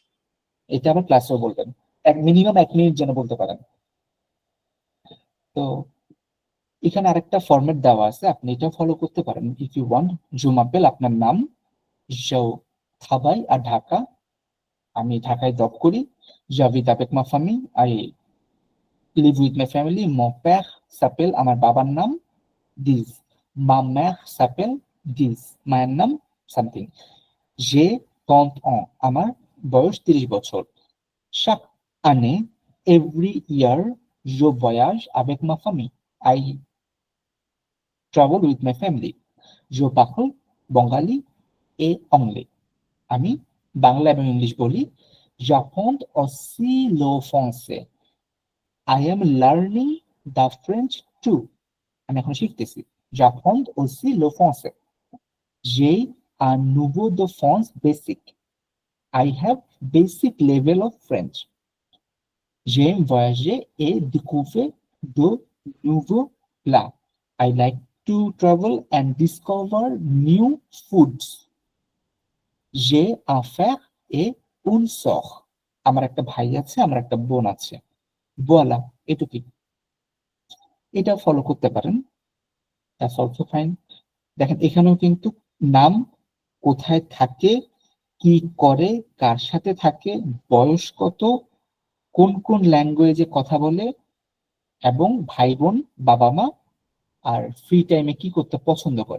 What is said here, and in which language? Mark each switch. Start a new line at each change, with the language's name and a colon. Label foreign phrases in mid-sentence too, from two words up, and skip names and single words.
Bangla: এটা আবার ক্লাসেও বলবেন, মিনিমাম 1 মিনিট যেন বলতে পারেন। তো এখানে আরেকটা ফরম্যাট দেওয়া আছে, আপনি এটা ফলো করতে পারেন
English: if you want.
French: je m'appelle
Bangla: আপনার নাম,
French: je travaille
Bangla: আর ঢাকা, আমি ঢাকায় জব করি।
French: j'habite avec ma famille,
English: I live with my family,
French: mon père s'appelle,
Bangla: আমার বাবার নাম দিস, মা
French: mère s'appelle
Bangla: দিস, মায়ের নাম সামথিং।
French: j'ai 30 ans,
Bangla: আমার বয়স 30 বছর।
French: chaque année,
English: every year,
French: je voyage avec ma famille,
English: I travel with my family.
French: je parle bengali et anglais,
Bangla: আমি বাংলা এবং ইংলিশ বলি।
French: j'apprends aussi le français,
English: I am learning the French too,
Bangla: আমি এখন শিখতেছি।
French: j'apprends aussi le français, j'ai un niveau de France basic,
English: I have basic level of French.
French: j'aime voyager et découvrir de nouveaux plats,
English: I like to travel and discover new foods.
French: j'ai un frère et une sœur,
Bangla: আমার একটা ভাই আছে, আমার একটা বোন আছে। বলা এটুকুই, এটা ফলো করতে পারেন,
English: that's also fine.
Bangla: দেখেন এখানেও কিন্তু নাম, কোথায় থাকে, কি করে, কার সাথে থাকে, বয়স কত, কোন কোন ল্যাঙ্গুয়েজে কথা বলে, এবং ভাই বোন, বাবা মা, আর ফ্রি টাইমে কি করতে পছন্দ করে।